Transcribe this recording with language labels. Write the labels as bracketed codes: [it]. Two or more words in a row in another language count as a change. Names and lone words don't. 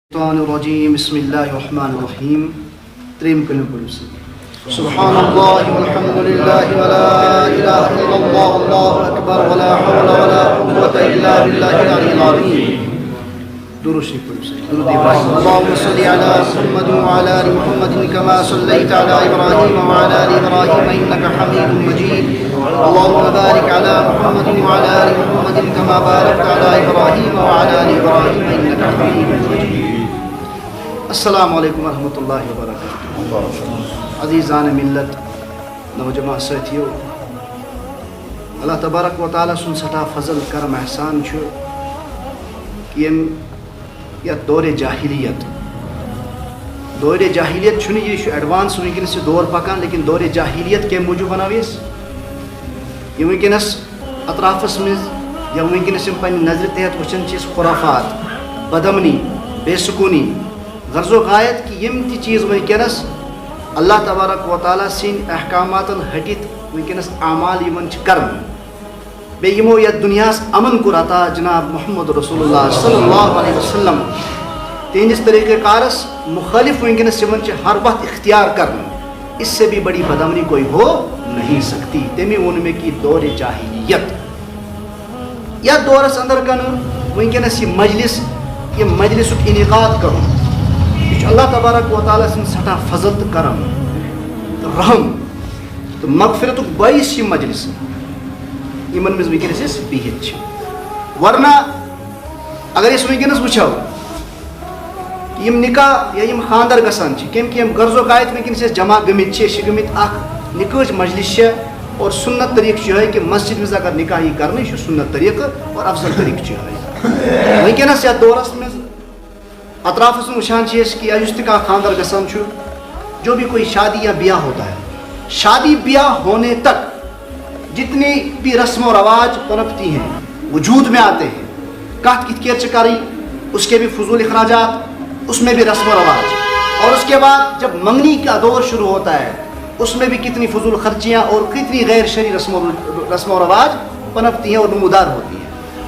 [ar] الشیطان الرجیم بسم اللہ الرحمن الرحیم [ur] تریم کلمہ پڑھو [ar] سبحان اللہ والحمد للہ ولا الہ الا اللہ واللہ اکبر ولا حول ولا قوة الا باللہ العلی العظیم [ur] درود شریف پڑھو درود ابراہیم [ar] اللہم صلی علی محمد وعلی آل محمد کما صلیت علی ابراہیم وعلی آل ابراہیم انک حمید مجید اللہم بارک علی محمد وعلی آل محمد کما بارکت علی ابراہیم وعلی آل ابراہیم انک حمید مجید. السلام علیکم ورحمۃ اللہ وبرکاتہ. [ks] عزیزان ملت نوجوان ساتھیو، اللہ تبارک و تعالیٰ سن سٹھا فضل کرم احسان چھُ کہ یتھ دور جاہلیت چھُنہٕ یہ ایڈوانس ونکس یہ دور پکان، لیکن دور جاہلیت کمہِ موجوٗب بناو یہ ونکس اطرافس مز یا ونکس پنہ نظر تحت وچھان خرافات، بدامنی، بے سکونی، غرض و غایت کہ یم تہ چیز ونکس اللہ تبارک و تعالیٰ سند احکامات ہٹت ونکس اعمال یمن کرن، بیٚیہِ یمو یتھ دنیاہس امن کور عطا جناب [ar] محمد رسول اللہ صلی اللہ علیہ وسلم [ks] تہندس طریقہ کارس مخالف ونکس یمن ہر وقت اختیار کرن، [ur] اس سے بھی بڑی بدامنی کوئی ہو نہیں سکتی. [ks] تمی وون میں کہ دور جاہلیت یا دورس اندر کن ونکس یہ مجلسک انعقاد کرن، یہ اللہ تبارک و تعالیٰ سن سٹھا فضل تو کرم تو رحم تو مغفرت باعث یہ مجلس یمن مز ونکس بہت. ورنہ اگر اس ونکس وچھو یم نکاح یا یم خاندر گسان کم کہ غرض و غایت ونکس جمع گمت اخ نکاح مجلس اور سنت طریقہ یہ کہ مسجد مز اگر نکاح یہ کرنے یہ سنت طریقہ اور افضل طریقہ یہ ونکس یتھ دورس مز اطرافس میں وچھان کہ اس تہ خاندر گسان [ur] جو بھی کوئی شادی یا بیاہ ہوتا ہے، شادی بیاہ ہونے تک جتنی بھی رسم و رواج پنپتی ہیں وجود میں آتے ہیں، کت کت کیت کریں اس کے بھی فضول اخراجات، اس میں بھی رسم و رواج، اور اس کے بعد جب منگنی کا دور شروع ہوتا ہے اس میں بھی کتنی فضول خرچیاں اور کتنی غیر شرعی رسم و رواج پنپتی ہیں اور نمودار ہوتی ہیں.